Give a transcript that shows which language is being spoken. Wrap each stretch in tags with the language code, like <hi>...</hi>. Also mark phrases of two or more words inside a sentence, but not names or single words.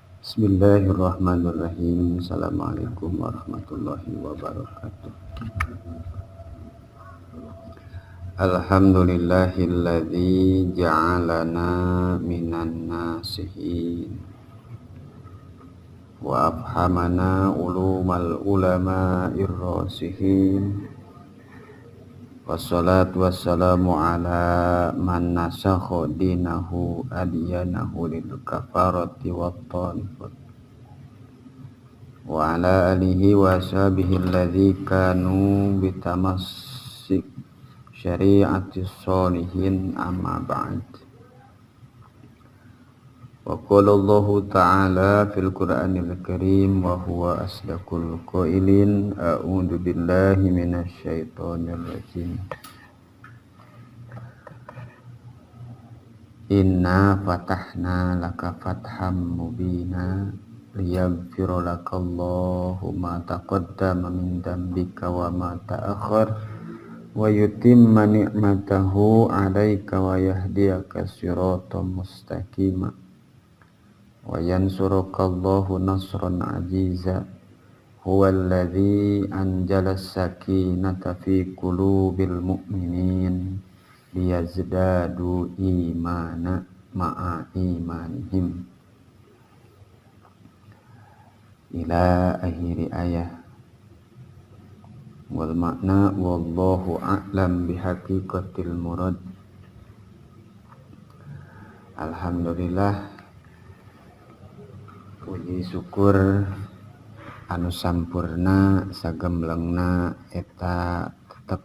<ar>بسم الله الرحمن الرحيم. السلام عليكم ورحمة الله وبركاته. الحمد لله الذي جعلنا من الناصحين وأفهمنا علوم العلماء الراسخين. والصلاة والسلام على من نسخ دينه الأديان للكفرة والطائفات وعلى آله وصحبه الذين كانوا بتمسك شريعة الصالحين أما بعد. وقال الله تعالى في القرآن الكريم وهو أصدق القائلين أعوذ بالله من الشيطان الرجيم. إنا فتحنا لك فتحا مبينا ليغفر لك الله ما تقدم من ذنبك وما تأخر ويتم نعمته عليك ويهديك صراطا مستقيما وينصرك الله نصرا عزيزا هو الذي أنزل السكينة في قلوب المؤمنين ليزدادوا إيمانا مع إيمانهم إلى آخر الآية. والمعنى والله أعلم بحقيقة المراد.</ar> <su>Alhamdulillah, puji syukur anu sampurna sagemblengna eta tetep</su>